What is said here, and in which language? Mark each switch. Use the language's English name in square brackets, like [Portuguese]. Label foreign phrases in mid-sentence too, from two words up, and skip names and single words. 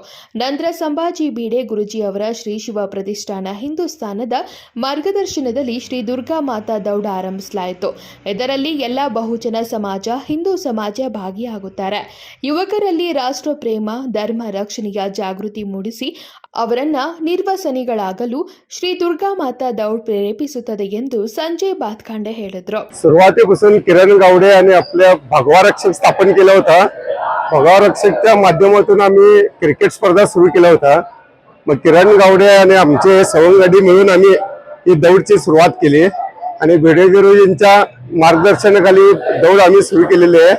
[Kannada] ನಂತರ ಸಂಭಾಜಿ ಬೀಡೆ ಗುರುಜಿ ಅವರ ಶ್ರೀ ಶಿವ ಪ್ರತಿಷ್ಠಾನ ಹಿಂದೂಸ್ಥಾನದ ಮಾರ್ಗದರ್ಶನದಲ್ಲಿ ಶ್ರೀ ದುರ್ಗಾ ಮಾತಾ ದೌಡ್ ಆರಂಭಿಸಲಾಯಿತು. ಇದರಲ್ಲಿ ಎಲ್ಲ ಬಹುಜನ ಸಮಾಜ, ಹಿಂದೂ ಸಮಾಜ ಭಾಗಿಯಾಗುತ್ತಾರೆ. ಯುವಕರಲ್ಲಿ ರಾಷ್ಟ್ರ ಪ್ರೇಮ, ಧರ್ಮ ರಕ್ಷಣೆಯ ಜಾಗೃತಿ ಮೂಡಿಸಿ ಅವರನ್ನ ನಿರ್ವಸನಿಗಳಾಗಲು ಶ್ರೀ दुर्गा माता दौड प्रेरेपिಸುತ್ತದೆ ಎಂದು संजय बातखांडे ಹೇಳಿದರು. [Marathi] सुरुवातीपासून किरण गावडे यांनी आपल्या भगवा रक्षक स्थापन केला होता. भगवा रक्षकच्या माध्यमातून आम्ही क्रिकेट स्पर्धा सुरू केला होता. मग किरण गावडे आणि आमचे सवंगडी मिळून आम्ही ही दौडची सुरुवात केली आणि भिडे गुरुजींच्या मार्गदर्शनाखाली दौड आम्ही सुरू केलेली आहे.